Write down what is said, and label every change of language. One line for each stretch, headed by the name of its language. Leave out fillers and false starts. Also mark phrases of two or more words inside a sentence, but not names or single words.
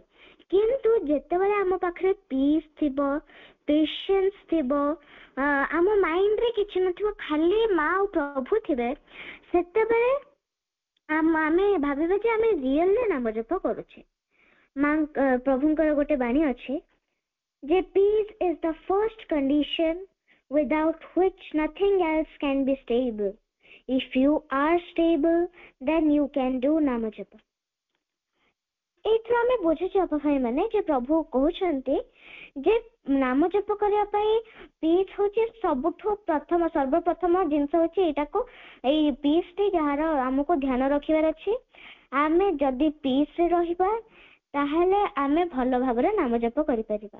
Odia: କିନ୍ତୁ ଯେତେବେଳେ ଆମ ପାଖରେ ପିସ୍ ଥିବ, ପେସେନ୍ସ ଥିବ, ଆମ ମାଇଣ୍ଡ ରେ କିଛି ନଥିବ, ଖାଲି ମା ଆଉ ପ୍ରଭୁ ଥିବେ, ସେତେବେଳେ ଆମେ ଭାବିବା ଯେ ଆମେ ରିଏଲରେ ନାମ ଜପ କରୁଛେ। ପ୍ରଭୁଙ୍କର ଗୋଟେ ବାଣୀ ଅଛି ଯେ
English: peace is the first condition without which nothing else can be stable. If you are stable, then you can do
Odia: ନାମ ଜପ। ଏଇଥିରୁ ଆମେ ବୁଝୁଛୁ ଭାଇ ମାନେ ଯେ ପ୍ରଭୁ କହୁଛନ୍ତି ଯେ ନାମ ଜପ କରିବା ପାଇଁ ପିସ୍ ହଉଛି ସବୁଠୁ ସର୍ବପ୍ରଥମ ଜିନିଷ ହଉଛି ଏଇଟାକୁ, ଏଇ ପିସ୍ ଟି ଯାହାର ଆମକୁ ଧ୍ୟାନ ରଖିବାର ଅଛି। ଆମେ ଯଦି ପିସ୍ ରେ ରହିବା ତାହେଲେ ଆମେ ଭଲ ଭାବରେ ନାମ ଜପ କରିପାରିବା।